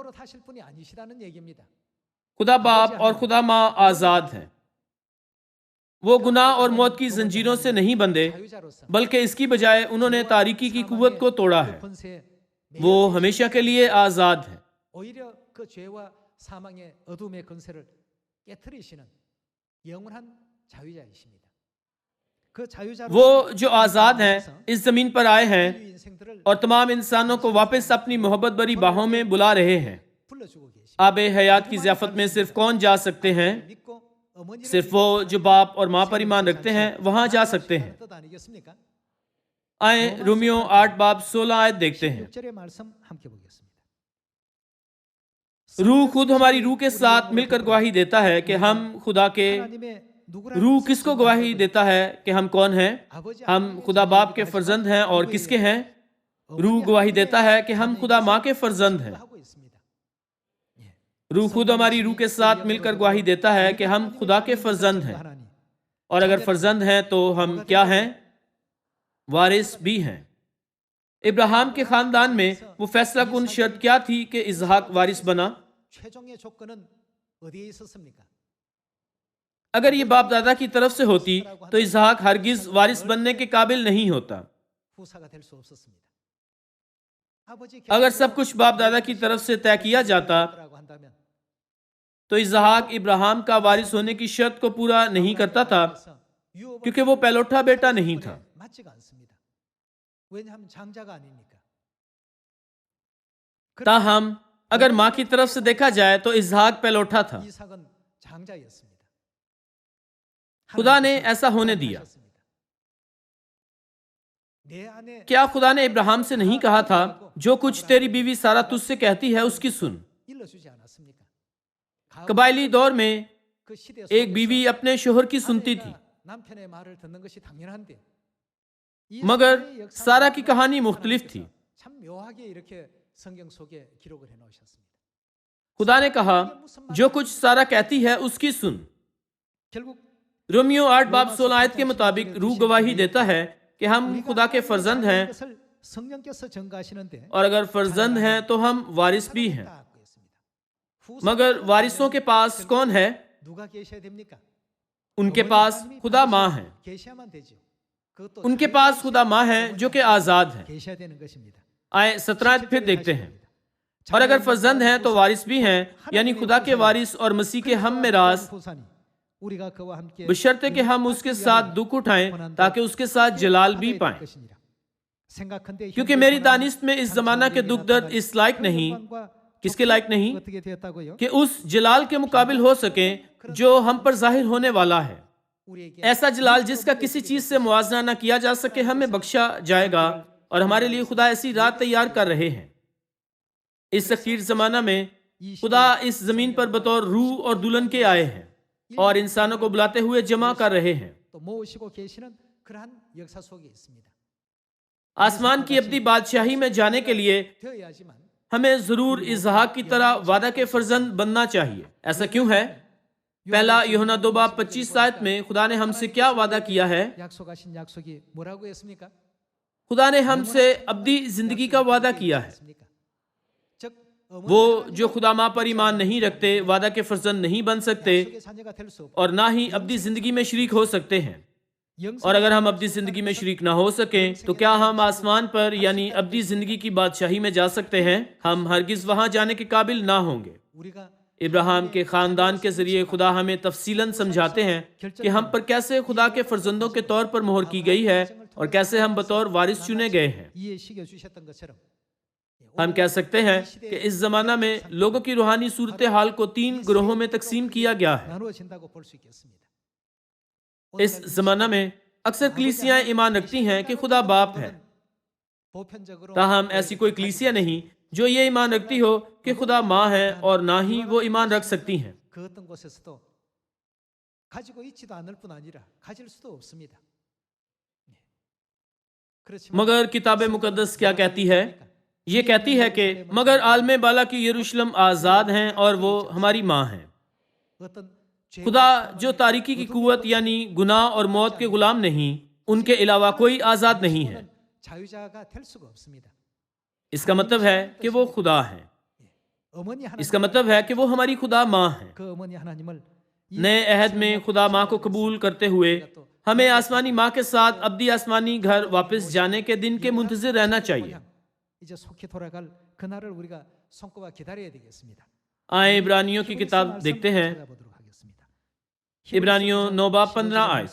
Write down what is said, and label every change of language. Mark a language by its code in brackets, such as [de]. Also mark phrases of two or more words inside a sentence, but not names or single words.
[ur] خدا باپ اور خدا ماں آزاد ہیں۔ وہ گناہ اور موت کی زنجیروں سے نہیں بندھے، بلکہ اس کی بجائے انہوں نے تاریکی کی قوت کو توڑا ہے۔ وہ ہمیشہ کے لیے آزاد ہیں۔ [ko] 사망의 어둠의 권세를 깨트리시는 영원한 자유자이십니다. 그 자유자로 [ur] وہ جو آزاد ہیں اس زمین پر آئے ہیں [ko] 인생들을 [ur] اور تمام انسانوں کو واپس اپنی محبت بھری باہوں میں بلا رہے ہیں. [ko] 불러주고 계십니다. [ur] آب حیات کی ضیافت میں صرف کون جا سکتے ہیں? [ko] 믿고 어머니를 [ur] صرف وہ جو باپ اور ماں پر ایمان رکھتے ہیں وہاں جا سکتے ہیں. [ko] 뜻 아니겠습니까? [ur] آئے رومیو 8 باب 16 آیت دیکھتے ہیں. [ko] 6절의 말씀 함께 보겠습니다. [ur] روح خود ہماری روح کے ساتھ مل کر گواہی دیتا ہے کہ ہم خدا کے [ko] 하나님의 누구라는 [ur] روح کس کو گواہی دیتا ہے کہ ہم کون ہیں? [ko] 아버지 [ur] ہم خدا باپ کے فرزند ہیں اور کس کے ہیں؟ روح گواہی دیتا ہے کہ ہم خدا ماں کے فرزند ہیں. [ko] 하고 있습니다. [ur] روح خود ہماری روح کے ساتھ مل کر گواہی دیتا ہے کہ ہم خدا کے فرزند ہیں, [ko] 하나님 [ur] اور اگر فرزند ہیں تو ہم کیا ہیں? وارث بھی ہیں. ابراہیم کے خاندان میں وہ فیصلہ کن شرط کیا تھی کہ اسحاق وارث بنا? [ko] 최종의 조건은 어디에 있었습니까? [ur] اگر یہ باپ دادا کی طرف سے ہوتی تو اسحاق ہرگز وارث بننے کے قابل نہیں ہوتا. [ko] 후사가 될 수 없었습니다. 아버지 [ur] اگر سب کچھ باپ دادا کی طرف سے طے کیا جاتا [ko] 라고 한다면 [ur] تو اسحاق ابراہیم کا وارث ہونے کی شرط کو پورا نہیں کرتا تھا، کیونکہ وہ پہلوٹھا بیٹا نہیں تھا. [ko] 맞지가 않습니다. 왜냐하면 장자가 아니니까. [ur] تاہم اگر ماں کی طرف سے دیکھا جائے تو اسحاق پہلوٹھا تھا. [ko] 이삭은 장자였습니다. [ur] خدا نے ایسا ہونے دیا. [ko] 하셨습니다. 내 안에 [ur] کیا خدا نے ابراہیم سے نہیں کہا تھا، جو کچھ تیری بیوی سارہ تجھ سے کہتی ہے اس کی سن? [ko] 일러주지 않았습니까? [ur] قبائلی دور میں [ko] 그 시대 [ur] ایک بیوی اپنے شوہر کی سنتی تھی, [ko] 남편의 말을 듣는 것이 당연한데 [ur] مگر سارہ کی کہانی مختلف تھی. [ko] 참 묘하게 이렇게 성경 속에 기록을 해 놓으셨습니다. [ur] خدا نے کہا، جو کچھ سارہ کہتی ہے اس کی سن. [ko] 결국 [ur] رومیو 8 باب 16 آیت کے مطابق روح گواہی دیتا ہے کہ ہم خدا کے فرزند ہیں, [ko] 것을 성령께서 증거하시는데 [ur] اور اگر فرزند ہیں تو ہم وارث بھی ہیں. [ko] 딱 있습니다. [ur] مگر وارثوں کے پاس کون ہے? [ko] 누가 계셔야 됩니까? [ur] ان کے پاس خدا ماں ہے. [ko] 계셔야만 되죠. 그것도 [ur] ان کے پاس خدا ماں ہے جو کہ آزاد ہے. [ko] 계셔야 되는 것입니다. [ur] آئے 17 آیت پھر دیکھتے ہیں. اور اگر فرزند ہیں تو وارث بھی ہیں، یعنی خدا کے وارث اور مسیح کے ہم میراث, [ko] 후사니 우리가 그와 함께 [ur] بشرطیکہ ہم اس کے ساتھ دکھ اٹھائیں تاکہ اس کے ساتھ جلال بھی پائیں. [ko] 것이니라. 생각한데 [ur] کیونکہ میری دانش میں اس زمانہ کے دکھ درد اس لائق نہیں، کس کے لائق نہیں? [ko] 어떻게 되었다고요? [ur] کہ اس جلال کے مقابل ہو سکے جو ہم پر ظاہر ہونے والا ہے. [ko] 우리에게 [ur] ایسا جلال جس کا کسی چیز سے معاوضہ نہ کیا جا سکے ہمیں بخشا جائے گا، اور ہمارے لیے خدا ایسی رات تیار کر رہے ہیں. اس اخیر زمانہ میں خدا اس زمین پر بطور روح اور دلہن کے آئے ہیں اور انسانوں کو بلاتے ہوئے جمع کر رہے ہیں. [ko] 또 모으시고 계시는 그러한 역사 속에 있습니다. [ur] آسمان کی ابدی بادشاہی میں جانے کے لیے [ko] 되어야지만 [ur] ہمیں ضرور اسحاق کی طرح وعدہ کے فرزند بننا چاہیے. ایسا کیوں ہے? پہلا یوحنا 2 باب 25 آیت میں خدا نے ہم سے کیا وعدہ کیا ہے? [ko] 약속하신 약속이 뭐라고 했습니까? [ur] خدا نے ہم سے ابدی زندگی کا وعدہ کیا ہے. [ko] 했습니까? 즉 [ur] وہ جو خدا ماں پر ایمان نہیں رکھتے وعدہ کے فرزند نہیں بن سکتے [ko] 약속의 자녀가 될 수 없고 [ur] اور نہ ہی ابدی زندگی میں شریک ہو سکتے ہیں۔ اور اگر ہم ابدی زندگی میں شریک نہ ہو سکیں تو کیا ہم آسمان پر یعنی ابدی زندگی کی بادشاہی میں جا سکتے ہیں? ہم ہرگز وہاں جانے کے قابل نہ ہوں گے. [ko] 우리가 [ur] ابراہیم کے خاندان کے ذریعے خدا ہمیں تفصیلاً سمجھاتے ہیں کہ ہم پر کیسے خدا کے فرزندوں کے طور پر مہر کی گئی ہے اور کیسے ہم بطور وارث چنے گئے ہیں. [ko] 이해시켜 주셨던 것처럼 [ur] ہم کہہ سکتے ہیں کہ اس زمانہ میں لوگوں کی روحانی صورت حال کو 3 گروہوں میں تقسیم کیا گیا ہے. [ko] 나누어진다고 볼 수 있겠습니다. [ur] اس زمانہ میں اکثر کلیسیائیں ایمان رکھتی ہیں کہ خدا باپ ہے, [ko] 보편적으로 [ur] تاہم ایسی کوئی کلیسیا نہیں جو یہ ایمان رکھتی ہو کہ خدا ماں ہے، اور نہ ہی وہ ایمان رکھ سکتی ہیں. [ko] 그 어떤 곳에서도 가지고 있지도 않을 뿐 아니라 가질 수도 없습니다. 그렇지만 [ur] مگر کتاب مقدس کیا کہتی ہے؟ یہ کہتی ہے کہ مگر عالم بالا کی یروشلم آزاد ہیں اور وہ ہماری ماں ہیں. [ko] 어떤 죄 [ur] خدا جو تاریکی کی قوت یعنی گناہ اور موت کے غلام نہیں، ان کے علاوہ کوئی آزاد نہیں ہے. [ko] 자유자가 될 수가 없습니다. [ur] اس کا مطلب ہے کہ وہ خدا ہے. [ko] 어머니 하나님 [ur] اس کا مطلب ہے کہ وہ ہماری خدا ماں ہے. [ko] 그 어머니 하나님을 [ur] نئے عہد میں خدا ماں کو قبول کرتے ہوئے ہمیں آسمانی ماں کے ساتھ ابدی آسمانی گھر واپس جانے کے دن کے منتظر رہنا چاہیے. [ko] 이제 속히 돌아갈 그날을 우리가 손꼽아 기다려야 되겠습니다. [ur] آئیں عبرانیوں کی کتاب دیکھتے ہیں، عبرانیوں 9 باب 15 آیت۔